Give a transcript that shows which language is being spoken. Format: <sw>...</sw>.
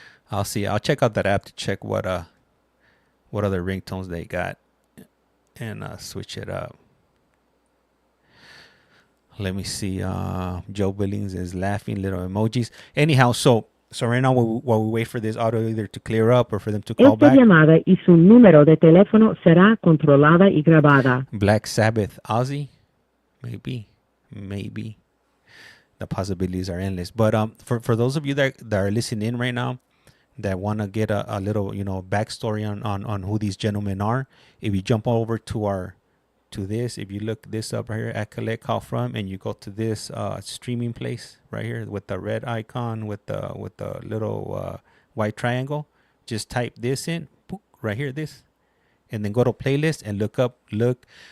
<en>I'll see. I'll check out that app to check what other ringtones they got, and switch it up. Let me see. Joe Billings is laughing, little emojis. Anyhow, so right now while we wait for this audio either to clear up or for them to call back.</en> <es>Esta llamada y su número de teléfono será controlada y grabada.</es> <en>Black Sabbath, Ozzy, maybe. The possibilities are endless. But for those of you that are listening in right now, that want to get a little backstory on who these gentlemen are, if you jump over to this, if you look this up right here at CollectCallFrom, and you go to this streaming place right here with the red icon with the little white triangle, just type this in right here, this, and then go to playlist and look</en>